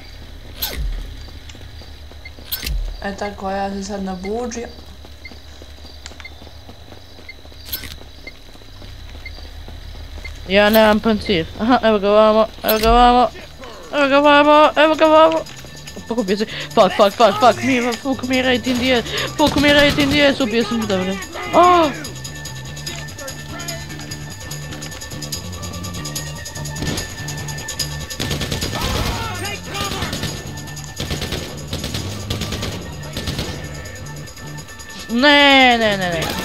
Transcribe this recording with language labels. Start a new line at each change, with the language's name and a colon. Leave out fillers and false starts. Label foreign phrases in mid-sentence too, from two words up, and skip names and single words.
Serbian: Tako, ja se sad nabuđim. Ja nemam pancir. Aha, evo ga vamo. Pokupio se.
English: Fuck, mi right in the ass,
Serbian: ubio sam, dobro. Ne.